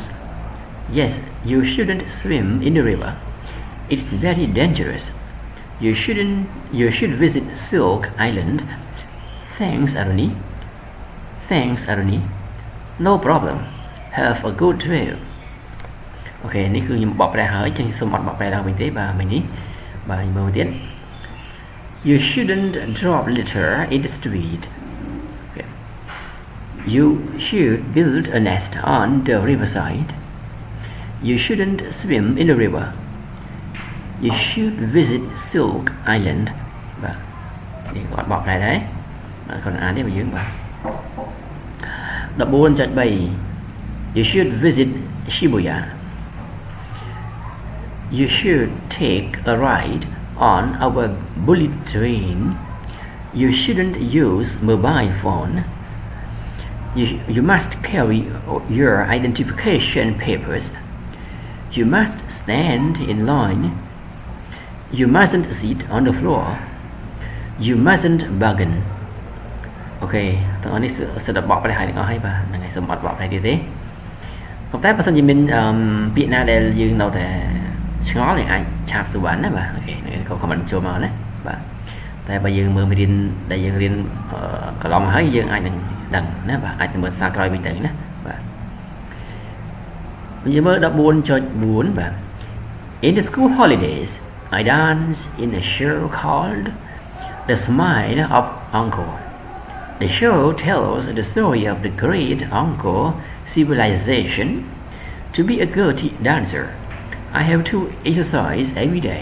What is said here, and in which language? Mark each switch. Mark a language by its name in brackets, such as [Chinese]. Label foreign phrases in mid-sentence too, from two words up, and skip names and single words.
[English] Yes, you shouldn't swim in the river. It's very dangerous. You should visit Silk Island. Thanks, Aroni. Thanks, Aroni. No problem. Have a good trip. [Khmer] Okay, នេះគឺខ្ញុំបកប្រែហើយចឹងសូមអត់បកប្រែឡើងវិញទេបាទមិញនេះបាទមើលទៀត [English] You shouldn't drop litter in the street. Okay. You should build a nest on the riverside. You shouldn't swim in the river. You should visit Silk Island. [Khmer] បាទនេះគាត់បកប្រែដែរគាត់អានទេបើយើងបាទ 14.3 [English] You should visit Shibuya. You should take a ride on our bullet train. You shouldn't use mobile phones. You must carry your identification papers. You must stand in line. You mustn't sit on the floor. You mustn't bargain. [Khmer] Okay ទាំងអស់នេះសិតបកប្រែឲ្យទាំងអស់ហើយបាទហ្នឹងហើយសូមអត់បកប្រែទៀតទេប៉ុន្តែបើសិនជាមានពាក្យណាដែលយើងនៅតែឆ្ងល់យើងអាចឆាតសួរបានណាបាទអូខេក៏ comment ចូលមកណាបាទតែបើយើងមើលមេរៀនដែលយើងរៀនកន្លងមកហើយយើងអាចនឹងដឹងណាបាទអាចទៅមើលសារក្រោយវិញទៅណាបាទ យើងមើល 14.4 បាទ [English] In the school holidays I dance in a show called The Smile of Uncle The show tells the story of the great Uncle civilization To be a good dancer I have to exercise every day.